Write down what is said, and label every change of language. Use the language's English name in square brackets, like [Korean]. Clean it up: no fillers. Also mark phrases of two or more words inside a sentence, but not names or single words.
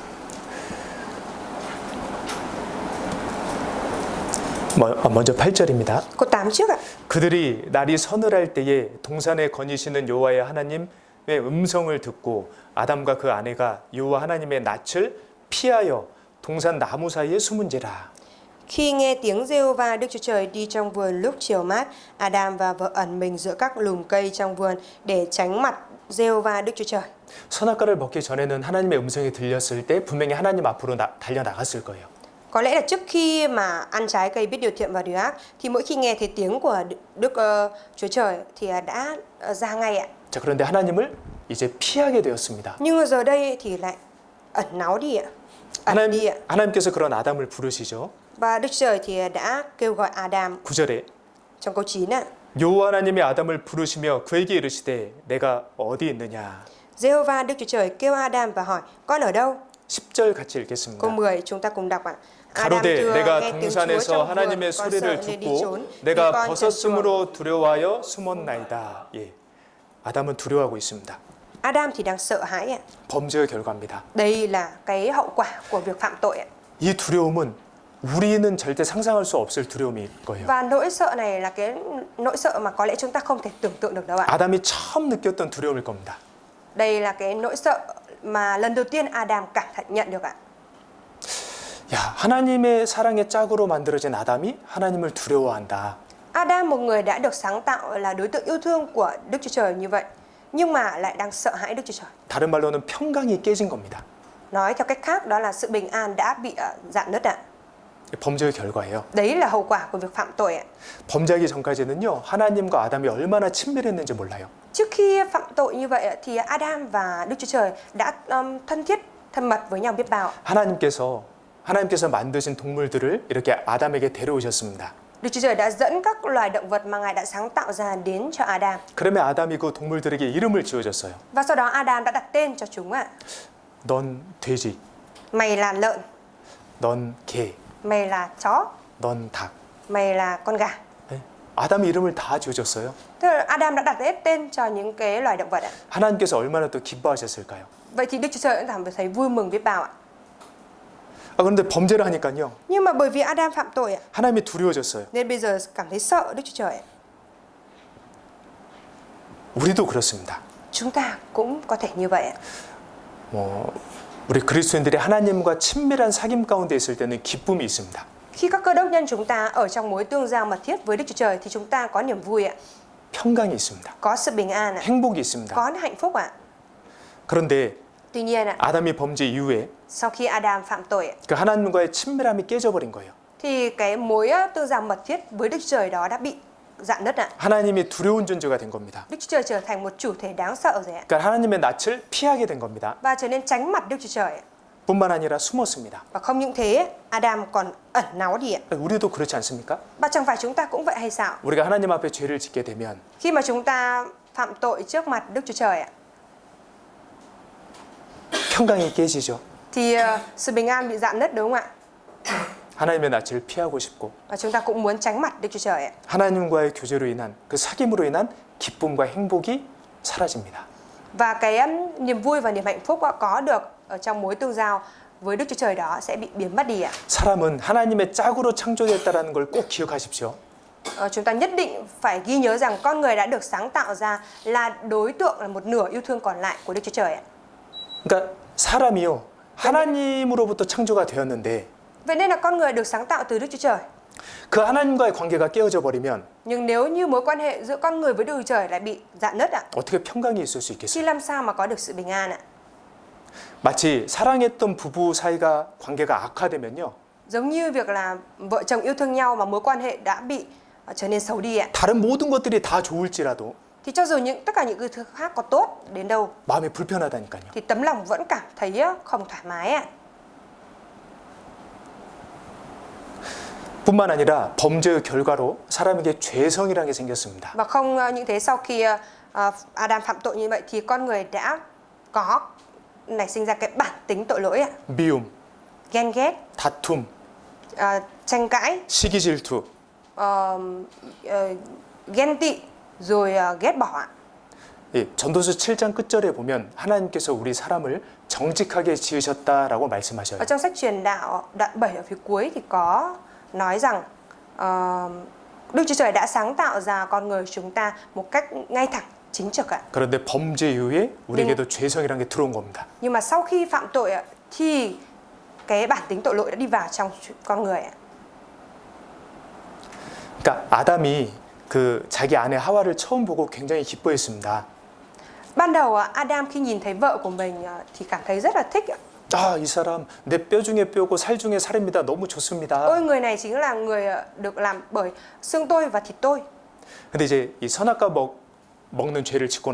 [Korean] 먼저 8절입니다. [Vietnamese] Câu 8 trước ạ. [Korean] 그들이 날이 서늘할 때에 동산에 거니시는 여호와의 하나님의 음성을 듣고 아담과 그 아내가 여호와 하나님의 낯을 피하여 동산 나무 사이에 숨은지라. [Vietnamese] Khi nghe tiếng Giê-hô-va Đức Chúa Trời đi trong vườn lúc chiều mát, Adam và vợ ẩn mình giữa các lùm cây trong vườn để tránh mặt Giê-hô-va Đức Chúa Trời. [Korean] 선악과를 먹기 전에는 하나님의 음성이 들렸을 때 분명히 하나님 앞으로 달려 나갔을 거예요. [Vietnamese] Có lẽ là trước khi mà ăn trái cây biết điều thiện và điều ác thì mỗi khi nghe thấy tiếng của Đức Chúa Trời thì đã ra ngay ạ. [Korean] 자, 그런데 하나님을 이제 피하게 되었습니다. [Vietnamese] Nhưng giờ đây thì lại ẩn náu đi ạ, ẩn đi ạ. [Korean] 하나님께서 그런 아담을 부르시죠. [Vietnamese] Và Đức Trời thì đã kêu gọi Adam [Korean] 9절에 [Vietnamese] trong câu 9 ạ. [Korean] 여호와 하나님이 아담을 부르시며 그에게 이르시되 내가 어디 있느냐. [Vietnamese] Giê-hô-va Đức Chúa Trời kêu Adam và hỏi con ở đâu? [Korean] 10절 같이 읽겠습니다. [Vietnamese] Câu 10 chúng ta cùng đọc ạ. Adam [Korean] 가로되 [Vietnamese] thưa [Korean] 내가 [Vietnamese] nghe tiếng Chúa [Korean] 동산에서 [Vietnamese] trong vườn, [Korean] 하나님의 [Vietnamese] con [Korean] 소리를 [Vietnamese] sợ nên đi [Korean] 듣고 [Vietnamese] trốn, vì [Korean] 내가 [Vietnamese] con trần truồng. [Korean] 벗었으므로 두려워하여 숨었나이다. 예, 아담은 두려워하고 있습니다. [Vietnamese] Adam thì đang sợ hãi ạ. [Korean] 범죄의 결과입니다. [Vietnamese] Đây là cái hậu quả của việc phạm tội ạ. [Korean] 이 두려움은 우리는 절대 상상할 수 없을 두려움일 거예요. [Vietnamese] Và nỗi sợ này là cái nỗi sợ mà có lẽ chúng ta không thể tưởng tượng được đâu ạ. [Korean] 아담이 처음 느꼈던 두려움일 겁니다. [Vietnamese] Đây là cái nỗi sợ mà lần đầu tiên Adam cảm nhận được ạ. [Korean] 야, 하나님의 사랑의 짝으로 만들어진 아담이 하나님을 두려워한다. [Vietnamese] Adam, một người đã được sáng tạo là đối tượng yêu thương của Đức Chúa Trời như vậy, nhưng mà lại đang sợ hãi Đức Chúa Trời. [Korean] 다른 말로는 평강이 깨진 겁니다. [Vietnamese] Nói theo cách khác đó là sự bình an đã bị rạn nứt ạ. [Korean] 범죄의 결과예요. [Vietnamese] Đấy là hậu quả của việc phạm tội ạ. [Korean] 범죄하기 전까지는요, 하나님과 아담이 얼마나 친밀했는지 몰라요. [Vietnamese] Trước khi phạm tội như vậy thì Adam và Đức Chúa Trời đã thân thiết, thân mật với nhau biết bao. [Korean] 하나님께서 만드신 동물들을 이렇게 아담에게 데려오셨습니다. [Vietnamese] Đức Chúa Trời đã dẫn các loài động vật mà Ngài đã sáng tạo ra đến cho Adam. [Korean] 그러면 아담이 그 동물들에게 이름을 지어줬어요. [Vietnamese] Và sau đó Adam đã đặt tên cho chúng ạ. [Korean] 넌 돼지, [Vietnamese] Mày là lợn, [Korean] 넌 개, [Vietnamese] mày là chó, [Korean] 넌 닭. [Vietnamese] mày là con gà. [Korean] 네? 아담이 이름을 다 지어줬어요. [Vietnamese] Tức là Adam đã đặt hết tên cho những cái loài động vật ạ. [Korean] 하나님께서 얼마나 또 기뻐하셨을까요? [Vietnamese] Vậy thì Đức Chúa Trời cũng cảm thấy vui mừng biết bao ạ. [Korean] 그런데 범죄를 하니까요, [Vietnamese] Nhưng mà bởi vì Adam phạm tội ạ, [Korean] 하나님이 두려워졌어요. [Vietnamese] nên bây giờ cảm thấy sợ Đức Chúa Trời ạ. [Korean] 우리도 그렇습니다. [Vietnamese] Chúng ta cũng có thể như vậy ạ. [Korean] 우리 그리스도인들이 하나님과 친밀한 사귐 가운데 있을 때는 기쁨이 있습니다. [Vietnamese] Khi các cơ đốc nhân chúng ta ở trong mối tương giao mật thiết với Đức Chúa Trời thì chúng ta có niềm vui ạ, [Korean] 평강이 있습니다. [Vietnamese] có sự bình an ạ, [Korean] 행복이 있습니다. [Vietnamese] có hạnh phúc ạ. [Korean] 그런데 [Vietnamese] Tuy nhiên ạ, [Korean] 아담이 범죄 이후에 [Vietnamese] sau khi Adam phạm tội ạ, [Korean] 그 하나님과의 친밀함이 깨져버린 거예요. [Vietnamese] thì cái mối tương giao mật thiết với Đức Chúa Trời đó đã bị rạn nứt ạ. [Korean] 하나님이 두려운 존재가 된 겁니다. [Vietnamese] Đức Chúa Trời trở thành một chủ thể đáng sợ rồi ạ, [Korean] 그러니까 하나님의 낯을 피하게 된 겁니다. [Vietnamese] và trở nên tránh mặt Đức Chúa Trời ạ. [Korean] 뿐만 아니라 숨었습니다. [Vietnamese] Và không những thế, Adam còn ẩn náu đi ạ. [Korean] 우리도 그렇지 않습니까? [Vietnamese] Và chẳng phải chúng ta cũng vậy hay sao? [Korean] 우리가 하나님 앞에 죄를 짓게 되면 [Vietnamese] Khi mà chúng ta phạm tội trước mặt Đức Chúa Trời ạ, [Korean] 평강이 깨지죠. [Vietnamese] thì sự bình an bị rạn nứt đúng không ạ? [Korean] 하나님의 낯을 피하고 싶고 [Vietnamese] Và chúng ta cũng muốn tránh mặt Đức Chúa Trời ạ. [Korean] 하나님과의 교제로 인한 그 사귐으로 인한 기쁨과 행복이 사라집니다. [Vietnamese] Và cái niềm vui và niềm hạnh phúc có được ở trong mối tương giao với Đức Chúa Trời đó sẽ bị biến mất đi ạ. [Korean] 사람은 하나님의 짝으로 창조됐다라는 걸 꼭 기억하십시오. [Vietnamese] Chúng ta nhất định phải ghi nhớ rằng con người đã được sáng tạo ra là đối tượng, là một nửa yêu thương còn lại của Đức Chúa Trời ạ. [Korean] 그러니까 사람이요, 하나님으로부터 창조가 되었는데 [Vietnamese] Vậy nên là con người được sáng tạo từ Đức Chúa Trời. [Korean] 그 하나님과의 관계가 깨어져 버리면 [Vietnamese] Nhưng nếu như mối quan hệ giữa con người với Đức Chúa Trời lại bị rạn nứt ạ, [Korean] 어떻게 평강이 있을 수 [Vietnamese] thì [Korean] 있겠어요? [Vietnamese] làm sao mà có được sự bình an ạ? [Korean] 마치 사랑했던 부부 사이가 관계가 악화되면요, [Vietnamese] Giống như việc là vợ chồng yêu thương nhau mà mối quan hệ đã bị trở nên xấu đi ạ. [Korean] 다른 모든 것들이 다 좋을지라도 [Vietnamese] Thì cho dù tất cả những cái thứ khác có tốt đến đâu [Korean] 마음이 불편하다니까요. [Vietnamese] thì tấm lòng vẫn cảm thấy không thoải mái ạ. [Korean] 뿐만 아니라 범죄의 결과로 사람에게 죄성이라는 게 생겼습니다. [Vietnamese] Và không những thế, sau khi Adam phạm tội như vậy thì con người đã có nảy sinh ra cái bản tính tội lỗi ạ. [Korean] 미움, [Vietnamese] Ghen ghét, [Korean] 다툼, [Vietnamese] tranh cãi, [Korean] 시기 질투. [Vietnamese] ghen tị, rồi ghét bỏ ạ. [Korean] 예, 전도서 7장 끝절에 보면 하나님께서 우리 사람을 정직하게 지으셨다라고 말씀하셔요. [Vietnamese] Ở trong sách truyền đạo đoạn 7 ở phía cuối thì có nói rằng Đức Chúa Trời đã sáng tạo ra con người chúng ta một cách ngay thẳng, chính trực ạ. [Korean] 그런데 범죄 이후에 우리에게도 죄성이라는 게 들어온 겁니다. [Vietnamese] Nhưng mà sau khi phạm tội ạ, thì cái bản tính tội lỗi đã đi vào trong con người ạ. [Korean] 그러니까 아담이 그 자기 아내 하와를 처음 보고 굉장히 기뻐했습니다. [Vietnamese] Ban đầu Adam khi nhìn thấy vợ của mình thì cảm thấy rất là thích ạ. [Korean] 아, 이 사람 내 뼈 중에 뼈고 살 중에 살입니다. 너무 좋습니다. [Vietnamese] Ôi, người này chính là người được làm bởi xương tôi và thịt tôi. [Korean] 근데 이제 이 선악과 먹는 죄를 짓고